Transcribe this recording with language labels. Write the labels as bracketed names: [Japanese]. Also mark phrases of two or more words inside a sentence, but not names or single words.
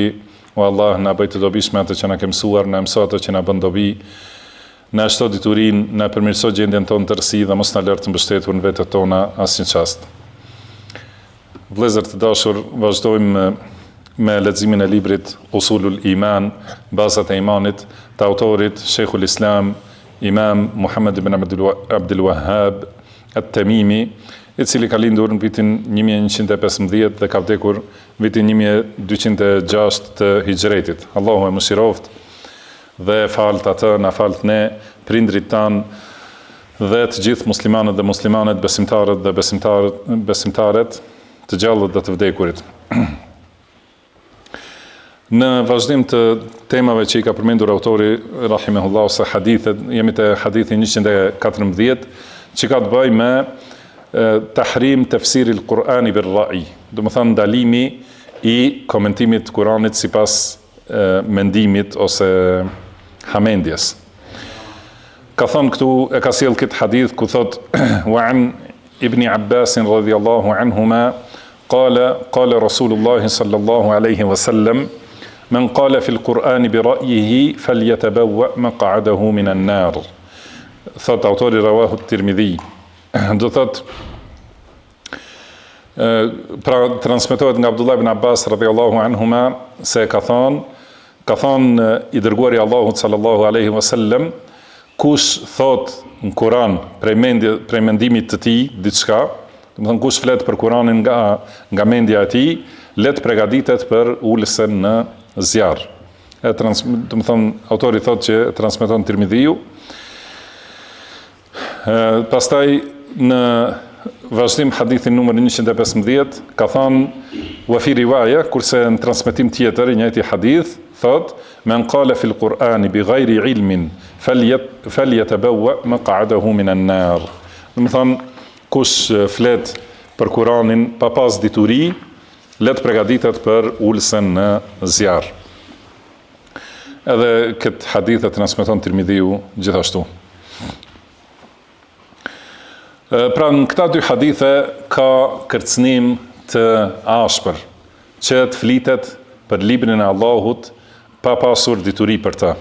[Albanian] O Allah, na bëj të dobishme atë që na ke mësuar, na mëso atë që na bën dobi. Na shto diturinë, na përmirëso gjendjen tonë të rësi dhe mos na lër të mbështetur në vetët tona asnjë çast. Vëllezër të dashur, vazhdojmë me leximin e librit Usulul Iman, bazat e imanit, të autorit Sheikhul Islam Imam Muhammad ibn Abdul Wahhab at-Tamimi, i cili ka lindur në vitin 1115 dhe ka vdekur vitin 1206 të Hijretit. Allahu e mëshiroft dhe falt atë, na falt ne, prindrit tan dhe të gjithë muslimanët dhe muslimanet, besimtarët dhe besimtaret, të gjallët dhe të vdekurit. Në vazhdim të temave që i ka përmendur autori rahimehullahu se hadithet, jemi te hadithi 114 që ka të bëjë me [Arabic] تحريم تفسير القرآن بالرأي, [Albanian] do të thonë ndalimi i komentimit të Kuranit sipas mendimit ose hamendjes. Ka thënë këtu, e ka sjell këtë hadith ku thot [Arabic] وعن ابن عباس رضي الله عنهما قال رسول الله صلى الله عليه وسلم من قال في القرآن برأيه فليتبوأ مقعده من النار. [Albanian] Thot autori [Arabic] رواه الترمذي. [Albanian] Do thot pra transmetohet nga Abdullah ibn Abbas [Arabic] رضي الله عنهما [Albanian] se ka thonë i dërguari Allahut [Arabic] صلى الله عليه وسلم, [Albanian] kush thot në Kur'an prej mendimit të tij diçka, do të thonë kush flet për Kur'anin nga mendja e tij, let përgatitet për ulësen në zjarr. Do të thonë autori thotë që transmeton Tirmidhiu. Pastaj në vazhdim hadithin numër 115 ka thënë [Arabic] وفي رواية, [Albanian] kurse në transmetim tjetër i njëjti hadith thotë [Arabic] من قال في القرآن بغير علم فليتبوأ مقعده من النار. [Albanian] Do të thonë kush flet për Kur'anin pa pas dituri, let përgatitet për ulësen në zjarr. Edhe këtë hadith e transmeton Tirmidhiu gjithashtu. Pra në këta dy hadithe ka kërcënim të ashpër, që të flitet për librin e Allahut pa pasur dituri për të.